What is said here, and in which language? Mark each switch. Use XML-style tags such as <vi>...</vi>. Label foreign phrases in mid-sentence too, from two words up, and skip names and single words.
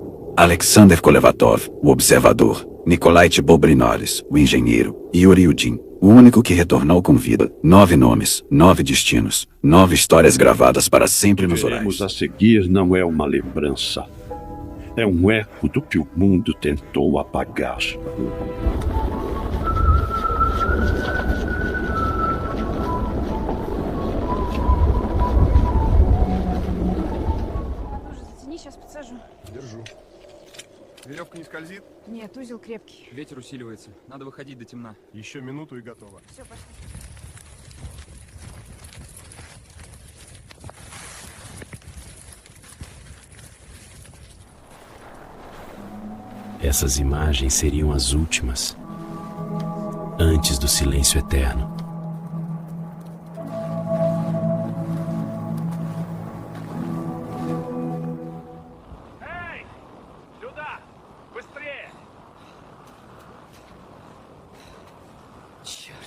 <pt>Alexander Kolevatov, o observador. Nikolai Bobrinolis, o engenheiro. E Yuri Yudin, o único que retornou com vida. 9 nomes, 9 destinos, 9 histórias gravadas para sempre nos Urais. O que veremos a seguir não é uma lembrança. É um eco do que o mundo tentou apagar.</pt> <ru>Сейчас подсажу. Держу. Веревка не скользит? Нет, узел крепкий. Ветер усиливается. Надо выходить до темна. Еще минуту и готово. Все, пошли.</ru> <pt>Essas imagens seriam as últimas, antes do silêncio eterno.</pt> <ru>Эй! Сюда! Быстрее! Черт.</ru>